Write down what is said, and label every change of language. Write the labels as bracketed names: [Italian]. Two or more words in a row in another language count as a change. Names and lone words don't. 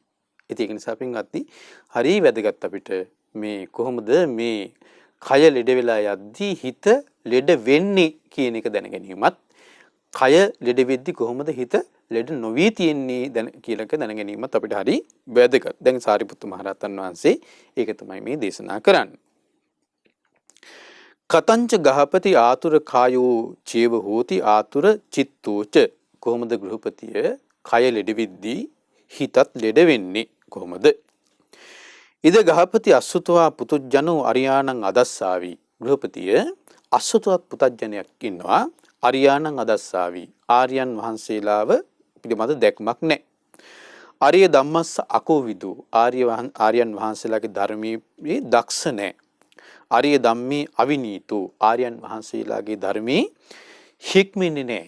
[Sinhala] ඉතින් ඒක නිසා පින්වත්නි හරි වැදගත් අපිට මේ කොහොමද මේ කය ලෙඩ වෙලා යද්දී හිත ලෙඩ වෙන්නේ කියන එක දැන ගැනීමත් කය ලෙඩ වෙද්දී කොහොමද හිත ලෙඩ නොවී තියෙන්නේ කියලා එක දැන ගැනීමත් අපිට හරි වැදගත්. දැන් සාරිපුත්තු මහ රහතන් වහන්සේ ඒක තමයි මේ දේශනා කරන්නේ. [Pali] කතංච ගහපති ආතුර කායෝ චේව හෝති ආතුර චිත්තෝච [Sinhala] කොහොමද ගෘහපතිය කය ලෙඩ වෙද්දී හිතත් ලෙඩ වෙන්නේ කොහොමද? [Pali] ඉද ගහපති අසුතවා පුතුජනෝ අරියාණං අදස්සාවි [Sinhala] ගෘහපතිය අසුතවත් පුතජනයක් ඉන්නවා [Pali] අරියාණං අදස්සාවි [Sinhala] ආර්යයන් වහන්සේලාව පිළිබඳ දැක්මක් නැහැ. [Pali] ආර්ය ධම්මස්ස අකෝවිදු [Sinhala] ආර්යයන් වහන්සේලාගේ ධර්මයේ දක්ෂ නැහැ. [Pali] ආර්ය ධම්මේ අවිනීතෝ [Sinhala] ආර්යයන් වහන්සේලාගේ ධර්මයේ හික්මන්නේ නැහැ.